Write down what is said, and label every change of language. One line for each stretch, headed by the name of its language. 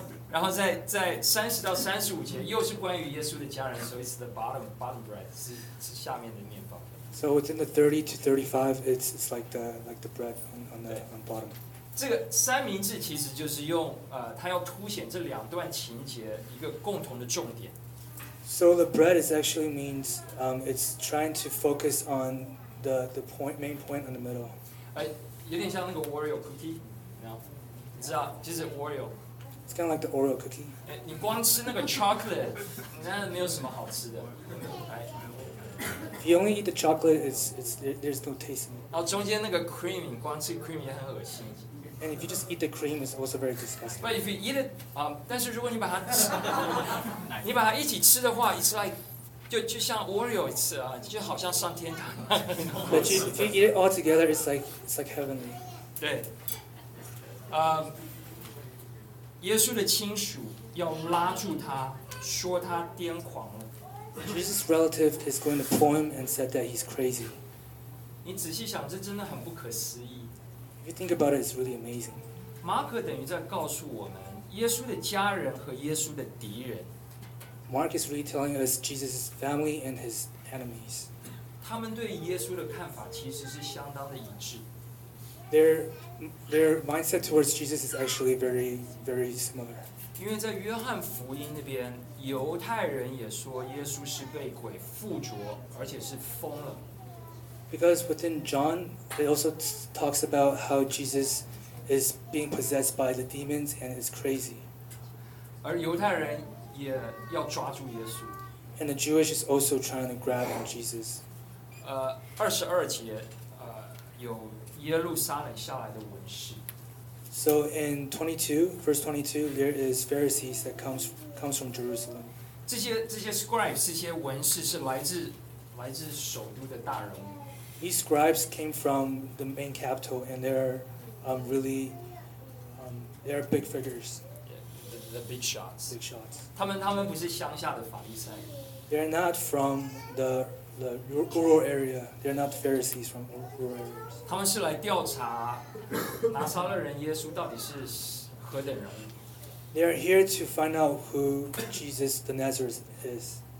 Chinese: 然后在30-35节又是关于耶稣的家人。
English: So it's the bottom bread.
Chinese: 是下面的面包。
English: So within the 30-35, it's like the bread on the bottom.
Chinese: 这个三明治其实就是用它要凸显这两段情节一个共同的重点。
English: So the bread is actually means it's trying to focus on the main point in the middle.
Chinese: 有点像那个
English: Oreo cookie, you know?
Chinese: 你知道，就是 Oreo.
English: It's kind of like the Oreo cookie.
Chinese: 你光吃那个 chocolate, 那没有什么好吃的。
English: If you only eat the chocolate, there's no taste in it.
Chinese: 然后中间那个 cream, 你光吃 cream 也很恶心。
English: And if you just eat the cream, it's also very disgusting. But if you eat it,
Chinese: 但是如果你把它吃，你把它一起吃的话 ，
English: it's like
Chinese: 就像 Oreo 吃啊，就好像上天堂。
English: But if you eat it all together, it's like heavenly.
Chinese: 对。耶稣的亲属要拉住他，说他癫狂了。
English: Jesus' relative is going to pull him and said that he's crazy.
Chinese: 你仔细想，这真的很不可思议。
English: If you think about it, it's really amazing.
Chinese: 马可等于在告诉我们，耶稣的家人和耶稣的敌人。
English: Mark is really telling us Jesus' family and his enemies.
Chinese: 他们对耶稣的看法其实是相当的一致。
English: Their mindset towards Jesus is actually very, very similar.
Chinese: 因为在约翰福音那边，犹太人也说耶稣是被鬼附着，而且是疯了。
English: Because within John, it also talks about how Jesus is being possessed by the demons and is crazy.
Chinese: 而犹太人也要抓住耶稣。
English: And the Jewish is also trying to grab on Jesus.
Chinese: 22节，有耶路撒冷下来的文士。
English: So in 22, verse 22, there is Pharisees that comes from Jerusalem.
Chinese: 这些 scribes, 这些文士是来自首都的大人物。
English: These scribes came from the main capital, and they're really they're big figures. The big shots. Big shots.
Chinese: 他们不是乡下的法利赛。
English: They're not from the rural area. They're not Pharisees from rural areas.
Chinese: 他们是来调查拿撒勒人耶稣到底是何等人。
English: They are here to find out who Jesus the Nazareth is.